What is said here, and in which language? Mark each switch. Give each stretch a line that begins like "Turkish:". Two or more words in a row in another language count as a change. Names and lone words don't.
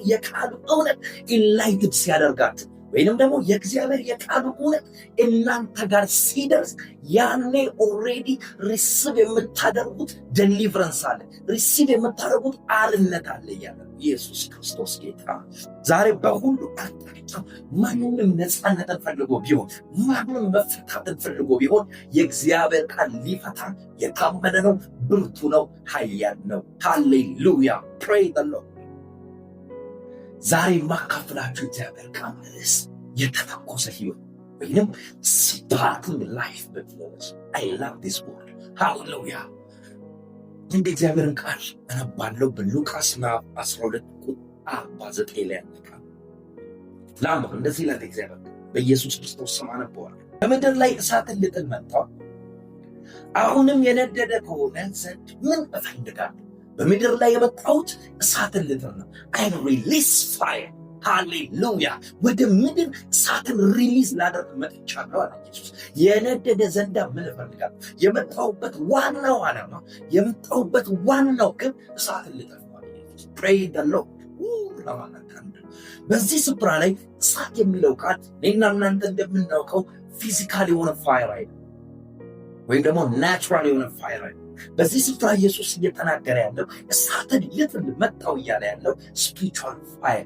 Amharic: የቃሉ እውነት ኢንላይትድ ሲያደርጋችሁ ወይንም ደግሞ የእግዚአብሔር የቃሉ እውነት እናንተ ጋር ሲደርስ ያኔ
English: already receive
Amharic: የምታደርጉት ዴሊቨረንስ አለ፣ ሪሲቭ የምታደርጉት አርነት አለ እያለ ኢየሱስ ክርስቶስ ጌታ። ዛሬ በሁሉ አቅጣጫ ማንም ነፃነትን ፈልጎ ቢሆን፣ ማንም መፈታትን ፈልጎ ቢሆን የእግዚአብሔር ቃል ሊፈታ የታመነ ነው፣ ብርቱ ነው፣ ኃያል ነው። ሃሌሉያ
English: praise the Lord።
Amharic: ዛሬ ማካፍላችሁ እግዚአብሔር ቃል ርዕስ የተተኮሰ ህይወት ወይንም
English: sparking life
Amharic: በሚለስ
English: I love this word
Amharic: ሃሌሉያ። እንደ እግዚአብሔርን ቃል አነባለሁ በሉቃስ ምዕራፍ 12 ቁጥር 49 ላይ ያለቃል ላምብ እንደዚህ ይላል እግዚአብሔር በኢየሱስ ክርስቶስ ስም አነበዋለሁ። በምድር ላይ እሳትን ልጥል መጣሁ፣ አሁንም የነደደ ከሆነ ዘንድ ምን እፈልጋለሁ? በምድር ላይ የመጣሁት እሳትን ልጥል ነው።
English: I release fire
Amharic: ሃሌሉያ። ወደ ምድር እሳትን ሪሊዝ ላደርግ መጥቻለሁ አለ ኢየሱስ። የነደደ ዘንዳ ምን እፈልጋለሁ? የመጣሁበት ዋናው ዓላማ፣ የመጣሁበት ዋናው ግብ እሳትን ልጥል ነው አለ ኢየሱስ።
English: praise the Lord።
Amharic: በዚህ ስፍራ ላይ እሳት የሚለው ቃል እኔና እናንተ እንደምናውቀው ፊዚካል የሆነ ፋየር አይደለም፣ ወይም ደግሞ ናቹራል የሆነ ፋየር አይደለም። በዚህ ስፍራ ኢየሱስ እየተናገረ ያለው እሳትን ልጥል መጣው እያለ ያለው
English: spiritual fire።